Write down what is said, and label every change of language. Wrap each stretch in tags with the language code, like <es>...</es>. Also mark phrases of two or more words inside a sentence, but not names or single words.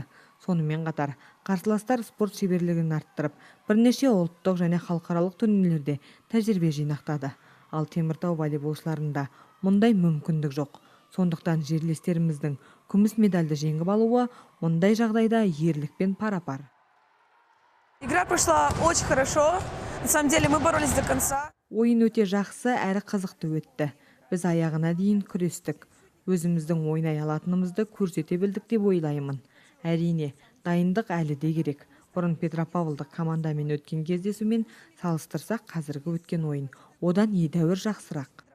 <kk>Сонымен қатар қарсыластар спорт шеберлігін арттырып, бірнеше ұлттық және халықаралық турнирлерде тәжірибе жинақтады. Ал Теміртау волейболшыларында мұндай мүмкіндік жоқ. Сондықтан жерлестеріміздің күміс медальды жеңіп алуы мұндай жағдайда ерлікпен пара-пар.</kk> <ru>Игра прошла очень хорошо. На самом деле мы боролись до конца.</ru> <kk>Ойын өте жақсы әрі қызықты өтті. Біз аяғына дейін күрестік. Өзіміздің ойнай алатынымызды көрсете білдік деп ойлаймын. Әрине, дайындық әлі де керек. Бұрын Петропавлдық командамен өткен кездесумен салыстырсақ, қазіргі өткен ойын одан едәуір жақсырақ.</kk>